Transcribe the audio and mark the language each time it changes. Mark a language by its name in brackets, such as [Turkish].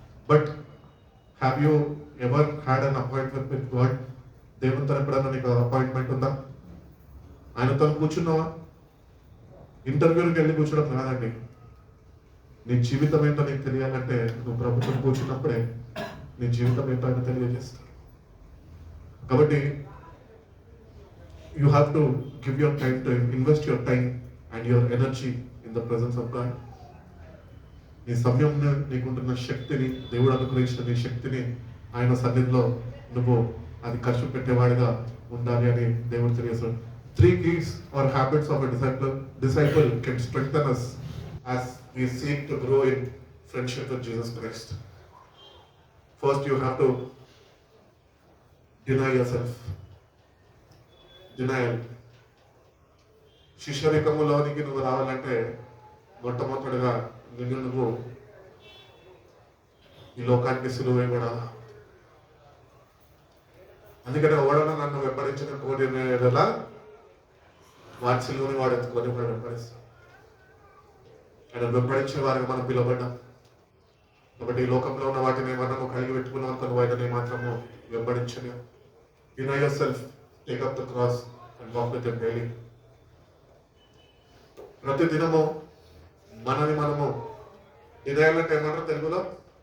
[English] But have you ever had an appointment with God? [Telugu] దేవునితో ఎప్పుడైనా నీకు అపాయింట్మెంట్ ఉందా? ఆయనతో కూర్చున్నావా? ఇంటర్వ్యూకి వెళ్ళి కూర్చోడం కాదండి. నీ జీవితం ఏంటో నీకు తెలియాలంటే నువ్వు ప్రభుత్వం కూర్చున్నప్పుడే నీ జీవితం ఏంటో ఆయన తెలియజేస్తాడు. కాబట్టి [English] you have to give your time to invest your time and your energy in the presence of God. [Telugu] నీ సమయం నీకుంటున్న శక్తిని, దేవుడు అనుగ్రహించిన నీ శక్తిని ఆయన సన్నిధిలో నువ్వు అది ఖర్చు పెట్టేవాడిగా ఉండాలి అని దేవుడు తెలియజేస్తాడు. [English] 3 keys or habits of a disciple can strengthen us as we seek to grow in friendship with Jesus Christ. First, you have to deny yourself. Denial. [Telugu] శిష్యరికములోనికి నువ్వు రావాలంటే మొట్టమొదటిగా నిన్ను నువ్వు ఈ లోకానికి సిలువ వేయబడాలా. అందుకనే ఓడన నన్ను వెంబడించిన కోడిలా వాడి సిలువని వాడు ఎత్తుకొని వాడు వెంబడిస్తాడు. ఆయన వెంబడించే వారిగా మనం పిలువబడ్డాం. కాబట్టి ఈ లోకంలో ఉన్న వాటిని ఏమన్నా నువ్వు కలిగి పెట్టుకున్నావు అనుకో, నువ్వు ఆయనని మాత్రము వెంబడించలేవు. [English] Deny yourself, take up the cross and walk with him daily. [Telugu] ప్రతి దినము మనని మనము ఇదేయాలంటే ఏమంటారు తెలుగులో?